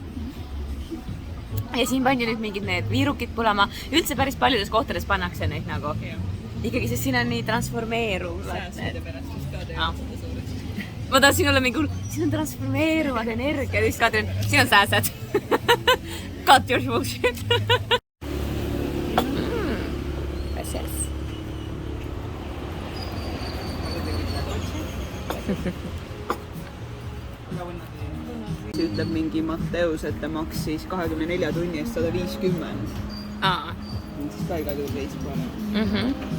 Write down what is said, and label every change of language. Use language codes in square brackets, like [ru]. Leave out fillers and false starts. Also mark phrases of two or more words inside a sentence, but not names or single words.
[et] Ja siin pandi nüüd mingid need viirukid põlema. Üldse päris paljudes kohtades pannakse neid nagu. Ikkagi, sest siin on nii transformeeruv. Sääsmide pärast vist ka teevad seda suuresti. Ma tahtsin olla mingi, siin on transformeeruvad energia. Ja siis Kadrin, siin on sääsed. [en] Cut your bullshit. Yes. [et] Ütleb mingi Matteus, et ta maksis 24 tunni eest 150. Siis ka igal juhul veits parem.